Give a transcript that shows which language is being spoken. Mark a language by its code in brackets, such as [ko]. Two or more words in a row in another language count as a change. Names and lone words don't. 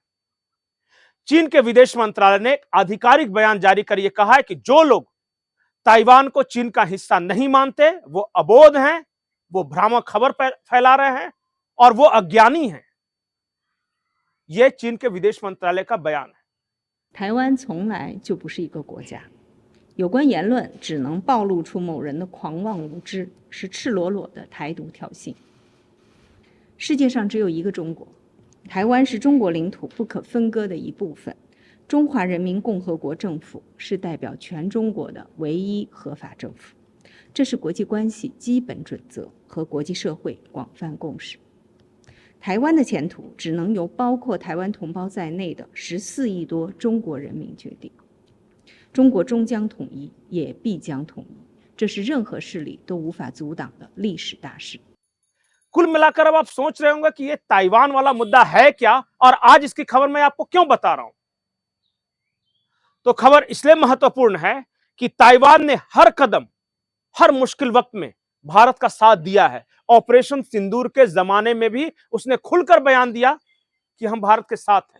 [hi] चीन के विदेश मंत्रालय ने एक आधिकारिक बयान जारी कर यह कहा है कि जो लोग ताइवान को चीन का हिस्सा नहीं मानते वो अबोध हैं, वो भ्रामक खबर फैला रहे हैं और वो अज्ञानी हैं। यह चीन के विदेश मंत्रालय का बयान है। [zh] 台湾从来就不是一个国家，有关言论只能暴露出某人的狂妄无知，是赤裸裸的台独挑衅。世界上只有一个中国，台湾是中国领土不可分割的一部分，中华人民共和国政府是代表全中国的唯一合法政府，这是国际关系基本准则和国际社会广泛共识。台湾的前途只能由包括台湾同胞在内的14亿多中国人民决定。中国终将统一，也必将统一，这是任何势力都无法阻挡的历史大事。 [hi] कुल मिलाकर अब आप सोच रहे होंगे कि यह ताइवान वाला मुद्दा है क्या और आज इसकी खबर मैं आपको क्यों बता रहा हूं। तो खबर इसलिए महत्वपूर्ण है कि ताइवान ने हर कदम, हर मुश्किल वक्त में भारत का साथ दिया है। ऑपरेशन सिंदूर के जमाने में भी उसने खुलकर बयान दिया कि हम भारत के साथ हैं।